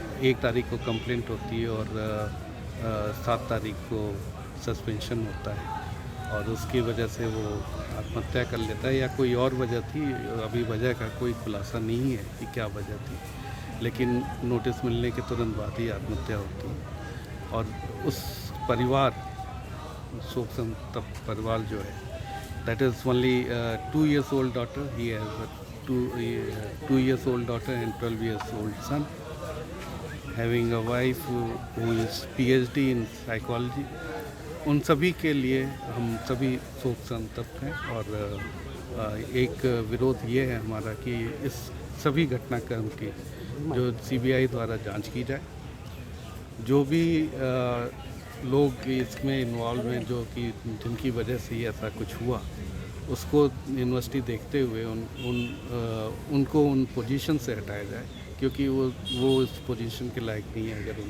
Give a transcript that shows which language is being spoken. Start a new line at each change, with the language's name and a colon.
Hindi: 1 तारीख को कंप्लेंट होती है और 7 तारीख को सस्पेंशन होता है, और उसकी वजह से वो आत्महत्या कर लेता है, या कोई और वजह थी। अभी वजह का कोई खुलासा नहीं है कि क्या वजह थी, लेकिन नोटिस मिलने के तुरंत बाद ही आत्महत्या होती है। और उस परिवार, शोक संतप्त परिवार जो है,
English: that is only 2 years old daughter. He has a 2 years old daughter and 12 years old son, having a wife who is PhD in psychology.
Hindi: उन सभी के लिए हम सभी शोक संतप्त हैं, और एक विरोध ये है हमारा कि इस सभी घटनाक्रम की जो CBI द्वारा जांच की जाए। जो भी लोग इसमें इन्वॉल्व हैं, जो कि जिनकी वजह से ही ऐसा कुछ हुआ, उसको यूनिवर्सिटी देखते हुए उनको उन पोजीशन से हटाया जाए, क्योंकि वो इस पोजीशन के लायक नहीं है। अगर